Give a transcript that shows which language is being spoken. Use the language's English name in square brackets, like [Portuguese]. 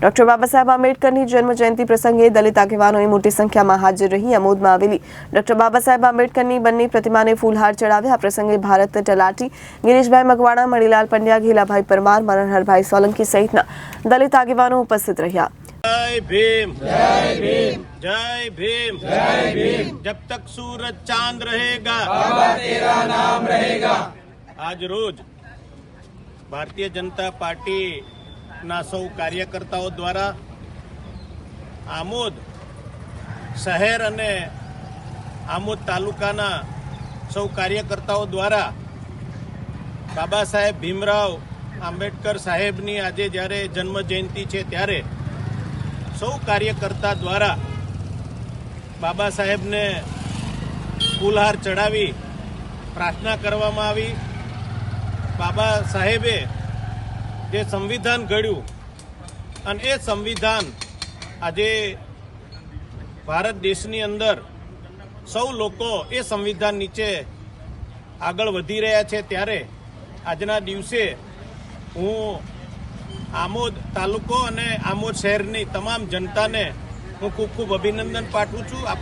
[Gujarati] Doctor Baba Saheb આંબેડકરની જન્મજયંતિ પ્રસંગે દલિત આગેવાનોએ મોટી સંખ્યામાં હાજર રહી આમોદમાં આવેલી ડોક્ટર બાબા સાહેબ આંબેડકરની બંને પ્રતિમાને ફૂલહાર ચડાવ્યા। આ પ્રસંગે ભારત તલાટી, ગિરીશભાઈ મકવાણા, મણીલાલ પંડ્યા, ઘેલાભાઈ પરમાર, મનોહરભાઈ સોલંકી સહિતના દલિત આગેવાનો ઉપસ્થિત રહ્યા। [Hindi] जय भीम, जय भीम, जय भीम, जय भीम, जब तक सूरज चांद रहेगा, बाबा तेरा नाम रहेगा। आज रोज भारतीय जनता पार्टी ना सौ कार्यकर्ताओं द्वारा आमोद शहर अने आमोद तालुकाना सौ कार्यकर्ताओं द्वारा बाबा साहेब भीमराव आंबेडकर साहेबनी [Gujarati] આજે જ્યારે જન્મ જયંતિ છે ત્યારે સૌ કાર્યકર્તા દ્વારા બાબા સાહેબને ફૂલહાર ચડાવી પ્રાર્થના કરવામાં આવી। બાબા સાહેબે જે સંવિધાન ઘડ્યું અને એ સંવિધાન આજે ભારત દેશની અંદર સૌ લોકો એ સંવિધાન નીચે આગળ વધી રહ્યા છે ત્યારે આજના દિવસે હું આમોદ તાલુકો અને આમોદ શહેરની તમામ જનતાને હું ખૂબ ખૂબ અભિનંદન પાઠવું છું।